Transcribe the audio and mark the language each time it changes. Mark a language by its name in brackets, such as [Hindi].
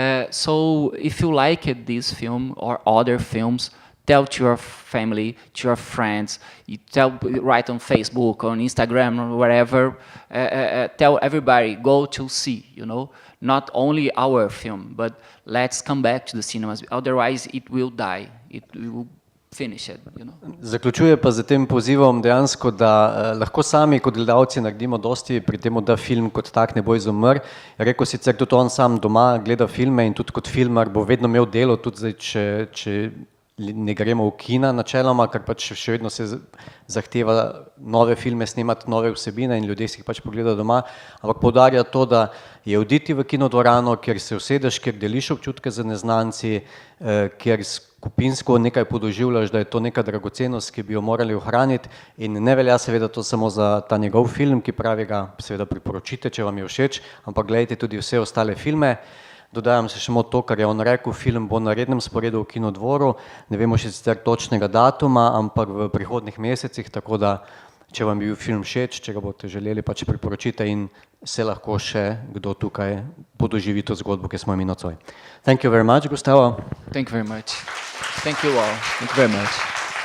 [English] So if you like this film or other films, tell to your family, to your friends, you write on Facebook, on Instagram, or wherever, tell everybody, go to see, you know, not only our film, but let's come back to the cinemas, otherwise it will die, it will finish it, you know. [Slovenian] Zaključuje pa z tem pozivom dejansko, da lahko sami kot gledalci naredimo dosti pri tem, da film kot tak ne bo izumrl. Rekel sicer tudi on sam doma gleda filme in tudi kot filmar bo vedno imel delo, tudi zdaj, če ne gremo v kina načeloma, ker pač še vedno se zahteva nove filme snemati, nove vsebine in ljudje si jih pač pogledajo doma, ampak poudarja to, da je oditi v kinodvorano, kjer se usedeš, kjer deliš občutke z neznanci, kjer skupinsko nekaj podoživljaš, da je to neka dragocenost, ki bi jo morali ohraniti in ne velja seveda to samo za ta njegov film, ki pravi ga seveda priporočite, če vam je všeč, ampak gledajte tudi vse ostale filme. Dodajam se samo to, kar je on rekel, film bo na rednem sporedu v Kinodvoru, ne vemo še sicer točnega datuma, ampak v prihodnih mesecih, tako da, če vam bi bil film všeč, če ga boste želeli, pač priporočite in se lahko še kdo tukaj podoživi to zgodbo, ki smo imeli nocoj. [English] Thank you very much, Gustavo. Thank you very much. Thank you all. Thank you very much.